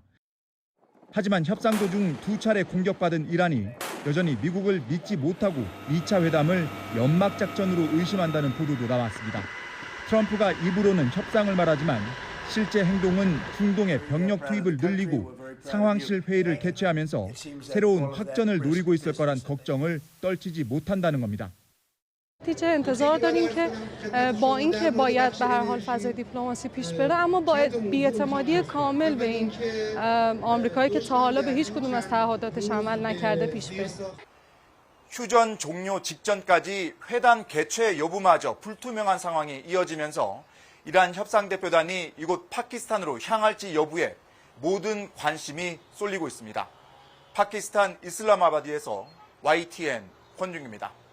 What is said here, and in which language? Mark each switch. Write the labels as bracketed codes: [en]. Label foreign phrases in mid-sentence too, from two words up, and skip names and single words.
[ko] 하지만 협상 도중 2차례 공격받은 이란이 여전히 미국을 믿지 못하고 2차 회담을 연막작전으로 의심한다는 보도도 나왔습니다. 트럼프가 입으로는 협상을 말하지만 실제 행동은 중동의 병력 투입을 늘리고 상황실 회의를 개최하면서 새로운 확전을 노리고 있을 거란 걱정을 떨치지 못한다는 겁니다. [fa] نتیجه انتظار داریم که با اینکه باید به هر حال فضای دیپلماسی پیش بره اما با بی‌اعتمادی کامل به این آمریکایی که تا حالا به هیچ کدوم از تعهداتش عمل نکرده پیش بره. [ko] 휴전 종료 직전까지 회담 개최 여부마저 불투명한 상황이 이어지면서 이란 협상대표단이 이곳 파키스탄으로 향할지 여부에 모든 관심이 쏠리고 있습니다. 파키스탄 이슬라마바드에서 YTN 권중입니다.